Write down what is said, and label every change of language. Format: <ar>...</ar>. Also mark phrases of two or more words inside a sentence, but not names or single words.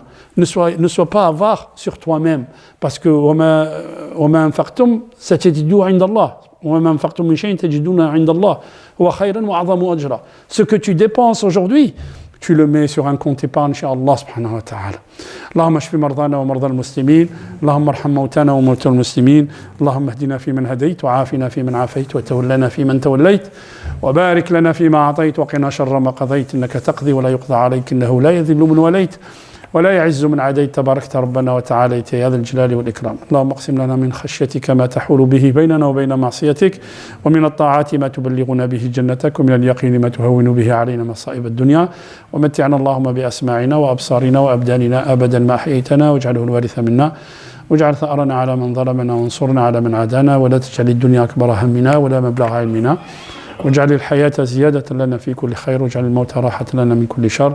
<fr>Ne sois pas avare sur toi-même, parce que</fr> <ar>وما أنفقتم ستجد عند الله.</ar> <fr>Ce que tu dépenses aujourd'hui, tu le mets sur un compte épargne chez Allah</fr> <ar>سبحانه وتعالى. اللهم اشف مرضانا ومرضى المسلمين، اللهم ارحم موتانا وموتى المسلمين، اللهم اهدنا فيمن هديت وعافنا فيمن عافيت وتولنا فيمن توليت وبارك لنا فيما أعطيت وقنا شر ما قضيت إنك تقضي ولا يقضى عليك إنه لا يذل من واليت ولا يعز من عاديت تباركت ربنا وتعاليت يا ذا الجلال والإكرام. اللهم اقسم لنا من خشيتك ما تحول به بيننا وبين معصيتك ومن الطاعات ما تبلغنا به جنتك ومن اليقين ما تهون به علينا مصائب الدنيا ومتعنا اللهم بأسماعنا وأبصارنا وأبداننا أبدا ما أحييتنا واجعله الوارث منا واجعل ثأرنا على من ظلمنا وانصرنا على من عادانا ولا تجعل الدنيا أكبر همنا ولا مبلغ علمنا واجعل الحياة زيادة لنا في كل خير واجعل الموت راحة لنا من كل شر.</ar>